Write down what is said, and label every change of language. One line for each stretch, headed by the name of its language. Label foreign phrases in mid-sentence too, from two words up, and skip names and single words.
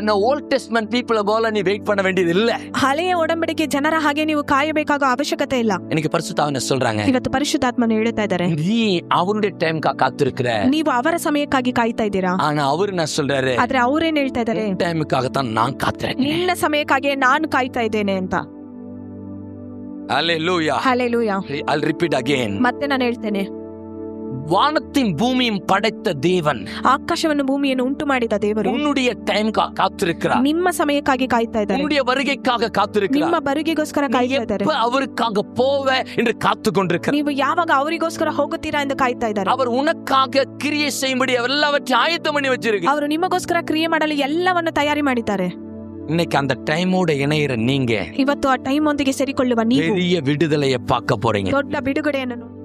Tamil: நான்
English: old testament people
Tamil: போல நீ வெயிட் பண்ண வேண்டியது இல்ல.
Kannada: ಹಳೆಯ ಒಡಂಬಡಿಕೆ ಜನರ ಹಾಗೆ ನೀವು ಕಾಯಬೇಕಾಗೋ ಅವಶ್ಯಕತೆ ಇಲ್ಲ.
Tamil: எனக்கு பரிசுத்தாவின சொல்றாங்க,
Kannada: ಇವತ್ತು ಪರಿಶುದ್ಧಾತ್ಮನು ಹೇಳ್ತಾ ಇದ್ದಾರೆ,
Tamil: நீ அவருடைய டைம்க்கா காத்திருக்கிற.
Kannada: ನೀವು ಅವರ ಸಮಯಕ್ಕಾಗಿ ಕಾಯ್ತಾ ಇದ್ದೀರಾ.
Tamil: ஆனா அவரு என்ன சொல்றாரு?
Kannada: ಆದ್ರೆ ಅವ್ರೇನ್ ಹೇಳ್ತಾ ಇದ್ದಾರೆ?
Tamil: டைம்க்காக தான் நான் காத்திருக்கேன்.
Kannada: ನಿನ್ನ ಸಮಯಕ್ಕಾಗಿ ನಾನು ಕಾಯ್ತಾ ಇದ್ದೇನೆ ಅಂತ.
Tamil: அல்லேலூயா.
Kannada: ಹಲ್ಲೇಲೂಯಾ.
English: I'll repeat again.
Kannada: ಮತ್ತೆ ನಾನು ಹೇಳ್ತೇನೆ,
Tamil: வானத்தின் பூமியும் படைத்த தேவன்
Kannada: ಆಕಾಶವನ್ನು ಭೂಮಿಯನ್ನು ಉಂಟು ಮಾಡಿದ ದೇವರು
Tamil: உன்னுடைய டைம் காத்திருக்கிறார்.
Kannada: ನಿಮ್ಮ ಸಮಯಕ್ಕಾಗಿ ಕಾಯ್ತಾ ಇದ್ದಾರೆ.
Tamil: உன்னுடைய வருகைக்காக காத்திருக்கிறார்.
Kannada: ನಿಮ್ಮ ಬರುಗೆಗೋಸ್ಕರ ಕಾಯ್ತಾ ಇದ್ದಾರೆ.
Tamil: எப்ப அவருக்காக போவே என்று காத்து கொண்டிருக்கிறார்.
Kannada: ನೀವು ಯಾವಾಗ ಅವರಿಗೋಸ್ಕರ ಹೋಗುತ್ತೀರಾ ಎಂದು ಕಾಯ್ತಾ ಇದ್ದಾರೆ.
Tamil: அவர் உனக்காக கிரியை செய்யும்படி எல்லாவற்றையும் ஆயத்தம் பண்ணி வச்சிருக்கார்.
Kannada: ಅವರು ನಿಮಗೋಸ್ಕರ ಕ್ರಿಯೆ ಮಾಡಲು ಎಲ್ಲವನ್ನು ತಯಾರಿ ಮಾಡಿದ್ದಾರೆ.
Tamil: இன்னைக்கு அந்த டைமோட இணையிற நீங்க
Kannada: ಇವತ್ತು ಆ ಟೈಮ್ ಒಂದಿಗೆ ಸೇರಿಕೊಳ್ಳುವ ನೀವು
Tamil: பெரிய விடுதலையை பார்க்க போறீங்க.
Kannada: ದೊಡ್ಡ ಬಿಡುಗಡೆಯನ್ನು